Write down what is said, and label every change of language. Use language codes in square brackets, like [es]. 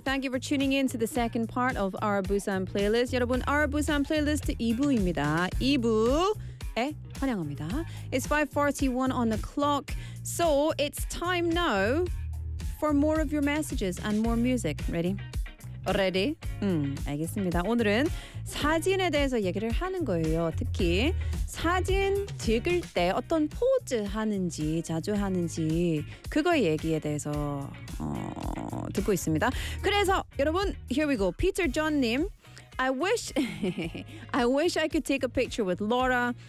[en] Thank you for tuning in to the second part of our Busan playlist. [ko] 여러분, [en] our Busan playlist [ko] 2부입니다. 2부에 환영합니다. [en] It's 5:41 on the clock. So it's time now for more of your messages and more music. Ready? Ready? [ko] 알겠습니다. 오늘은 사진에 대해서 얘기를 하는 거예요. 특히 사진 찍을 때 어떤 포즈 하는지 자주 하는지 그거 얘기에 대해서 듣고 있습니다. 그래서 여러분, [en] here we go. [ko] Peter John 님. [en] I wish I could take a picture with Laura.